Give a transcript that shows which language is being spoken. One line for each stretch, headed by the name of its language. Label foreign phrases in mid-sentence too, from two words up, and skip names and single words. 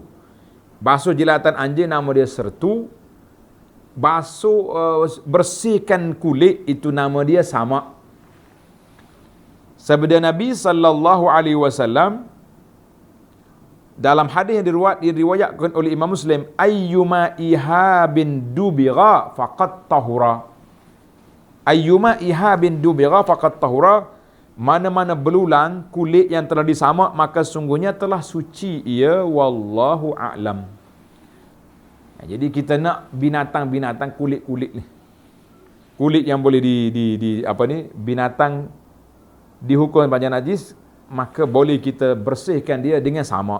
Malay: Basuh jilatan anjing nama dia sertu. Basuh bersihkan kulit itu nama dia samak. Sabda Nabi
Arabic: صلى الله عليه وسلم
Malay: dalam hadis yang diriwayatkan oleh Imam Muslim,
Arabic: أيما إهاب دبغ فقد طهر. أيما إهاب دبغ فقد طهر.
Malay: Mana-mana belulang kulit yang telah disamak maka sungguhnya telah suci ia,
Arabic: والله أعلم.
Malay: Jadi kita nak binatang-binatang kulit-kulit ni. Kulit yang boleh binatang dihukum sebagai najis, maka boleh kita bersihkan dia dengan samak.